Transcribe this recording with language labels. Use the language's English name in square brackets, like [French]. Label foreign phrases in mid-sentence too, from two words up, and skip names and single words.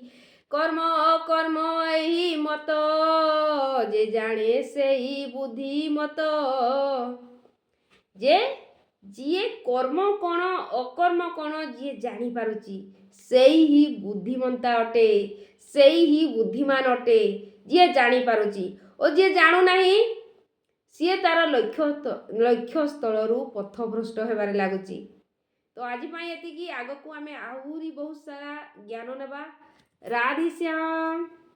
[Odia] କର୍ମ ଅକର୍ମ ଏହି ମତ ଯେ ଜାଣେ ସେହି ବୁଦ୍ଧିମତ। ଯେ ଜିଏ କର୍ମ କୌଣ ଅକର୍ମ କୌଣ ଜି ଜାଣି ପାରୁଛି ସେଇ ହିଁ ବୁଦ୍ଧିମନ୍ତ ଅଟେ, ସେଇ ହିଁ ବୁଦ୍ଧିମାନ ଅଟେ। ଜି ଜାଣି ପାରୁଛି ଆଉ ଜି ଜାଣୁ ନାହିଁ ସିଏ ତାର ଲକ୍ଷ୍ୟସ୍ଥଳରୁ ପଥଭ୍ରଷ୍ଟ ହେବାରେ ଲାଗୁଛି। ତ ଆଜି ପାଇଁ ଏତିକି। ଆଗକୁ ଆମେ ଆହୁରି ବହୁତ ସାରା ଜ୍ଞାନ ନେବା। ରାଧେ ଶ୍ୟାମ।